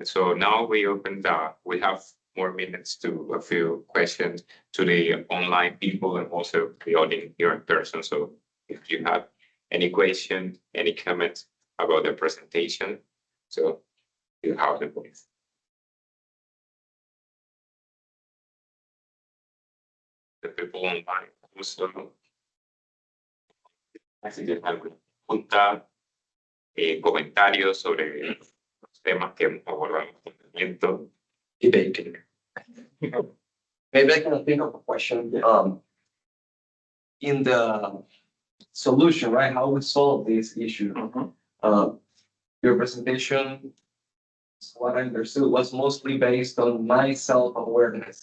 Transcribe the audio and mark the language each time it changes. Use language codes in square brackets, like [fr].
[en] So now we have more minutes to a few questions to the online people and also the audience here in person. So if you have any question, any comments about the presentation, so you have the voice. The people online also, [es] así que alguna pregunta, comentarios sobre los temas que hemos abordado en este momento. [en] Debating. Maybe I can think of a question. In the solution, right? How we solve this issue. Your presentation, what I understood, was mostly based on my self-awareness.